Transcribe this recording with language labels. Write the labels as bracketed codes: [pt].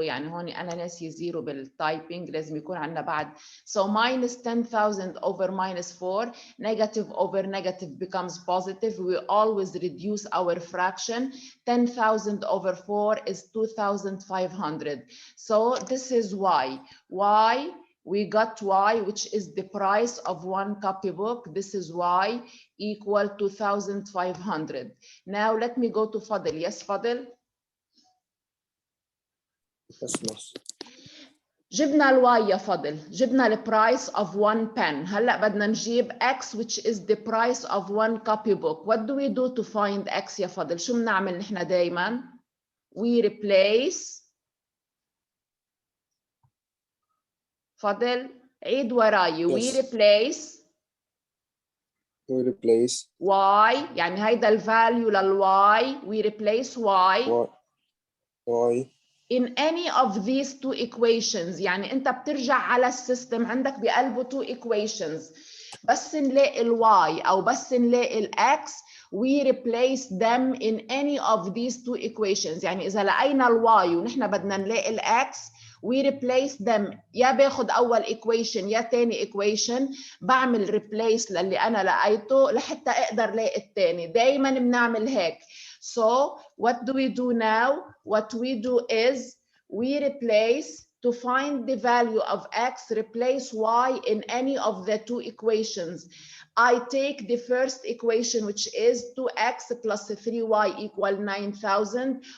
[ar] يعني هون أنا ناسي zero بالtyping لازم يكون عندنا بعد. [en] So minus 10,000 over minus 4. Negative over negative becomes positive. We always reduce our fraction. 10,000 over 4 is 2,500. So this is y. Y, we got y, which is the price of one copybook. This is y equal 2,500. Now let me go to Fadil. Yes, Fadil? Yes. [ar] جبنا الواي يا فضل، جبنا البرايس [en] of one pen. [ar] هلا بدنا نجيب x [en] which is the price of one copybook. What do we do to find x يا فضل؟ [ar] شو بنعمل نحن دايما؟ [en] We replace. [ar] فضل عيد وراي. We [en] Yes. replace We replace [ar] y، يعني هيدا الفاليو للواي. [en] We replace y in any of these two equations. [ar] يعني انت بترجع على السيستم عندك بقلبه [en] two equations. [ar] بس نلاقي الواي او بس نلاقي الاكس [en] we replace them in any of these two equations. [ar] يعني اذا لقينا الواي ونحن بدنا نلاقي الاكس [en] we replace them. [ar] يا باخد اول equation يا تاني equation بعمل replace للي انا لقيته لحتى اقدر لاقي التاني. دايما بنعمل هيك. [en] So what do we do now? What we do is we replace, to find the value of x, replace y in any of the two equations. I take the first equation, which is 2x plus 3y equal 9,000.